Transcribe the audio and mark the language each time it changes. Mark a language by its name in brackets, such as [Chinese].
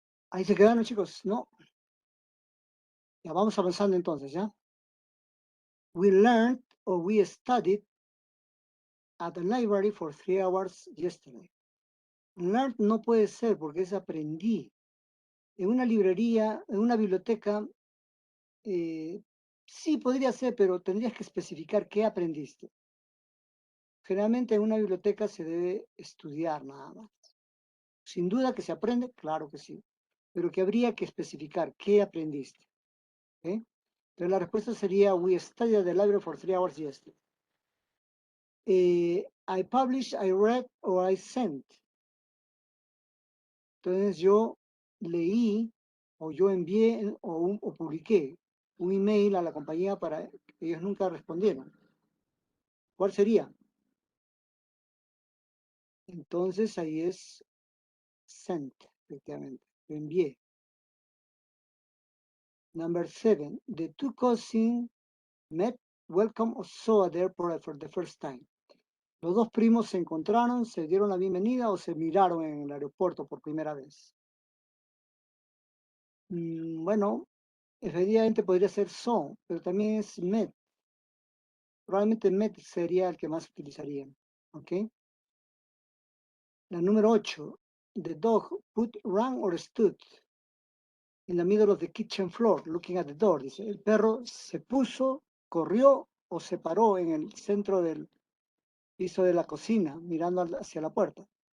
[Spanish] Ahí se quedaron, chicos. No. Ya vamos avanzando entonces, ¿ya? [English] We learned or we studied at the library for 3 hours yesterday. [Spanish] Learned no puede ser porque es aprendí. En una librería, en una biblioteca, sí podría ser, pero tendrías que especificar qué aprendiste. Generalmente en una biblioteca se debe estudiar nada más. Sin duda que se aprende, claro que sí, pero que habría que especificar qué aprendiste. [English] ¿Ok? [Spanish] Entonces la respuesta sería, [English] we studied at the library for 3 hours yesterday. I published, I read, or I sent. [Spanish] Entonces yo leí, o yo envié, o publiqué un email a la compañía para que ellos nunca respondieron. ¿Cuál sería? Entonces ahí es sent, efectivamente. Lo envié. [English] Number 7. The two cousins met, welcome or saw at the airport for the first time. [Spanish] Los dos primos se encontraron, se dieron la bienvenida o se miraron en el aeropuerto por primera vez. Bueno, efectivamente podría ser saw, pero también es met. Probablemente met sería el que más utilizarían. ¿Ok? La número 8. [English] The dog put, ran or stood in the middle of the kitchen floor, looking at the door. [Spanish] Dice, el perro se puso, corrió o se paró en el centro del piso de la cocina, mirando hacia la puerta.